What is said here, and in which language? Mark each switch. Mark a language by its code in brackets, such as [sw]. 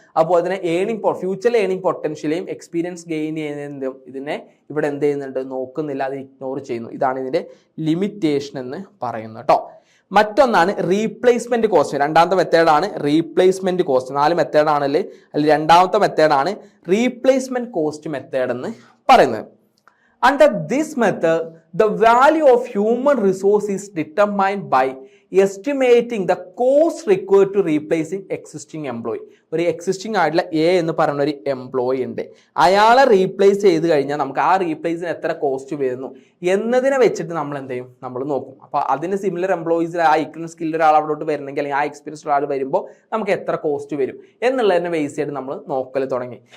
[ml] അതുപോലെ തന്നെ ഫ്യൂച്ചറിൽ ഏണിംഗ് പൊട്ടൻഷ്യലെയും എക്സ്പീരിയൻസ് ഗെയിൻ ചെയ്യുന്നതും ഇതിനെ ഇവിടെ എന്ത് ചെയ്യുന്നുണ്ട്, നോക്കുന്നില്ല, അത് ഇഗ്നോർ ചെയ്യുന്നു. ഇതാണ് ഇതിന്റെ ലിമിറ്റേഷൻ എന്ന് പറയുന്നത് കേട്ടോ. മറ്റൊന്നാണ് റീപ്ലേസ്മെന്റ് കോസ്റ്റ്. രണ്ടാമത്തെ മെത്തേഡാണ് റീപ്ലേസ്മെന്റ് കോസ്റ്റ്. 4 മെത്തേഡാണല്ലേ, അതിൽ രണ്ടാമത്തെ മെത്തേഡാണ് റീപ്ലേസ്മെന്റ് കോസ്റ്റ് മെത്തേഡ് എന്ന് പറയുന്നത്. [en] Under this method, the value of human resource is determined by estimating the cost required to replacing existing employee. [ml] ഒരു എക്സിസ്റ്റിംഗ് ആയിട്ടുള്ള എന്ന് പറയുന്ന ഒരു എംപ്ലോയി ഉണ്ട്. അയാളെ റീപ്ലേസ് ചെയ്ത് കഴിഞ്ഞാൽ നമുക്ക് ആ റീപ്ലേസിന് എത്ര കോസ്റ്റ് വരുന്നു എന്നതിനെ വെച്ചിട്ട് നമ്മൾ എന്ത് ചെയ്യും, നമ്മൾ നോക്കും. അപ്പോൾ അതിന് സിമിലർ എംപ്ലോയീസിൽ ആ ഇക്വൽ സ്കില്ല് ഒരാൾ അവിടോട്ട് വരുന്നെങ്കിൽ, അല്ലെങ്കിൽ ആ എക്സ്പീരിയൻസ് ഒരാൾ വരുമ്പോൾ നമുക്ക് എത്ര കോസ്റ്റ് വരും എന്നുള്ളതിനെ ബേസ് ചെയ്ത് നമ്മൾ നോക്കൽ തുടങ്ങി.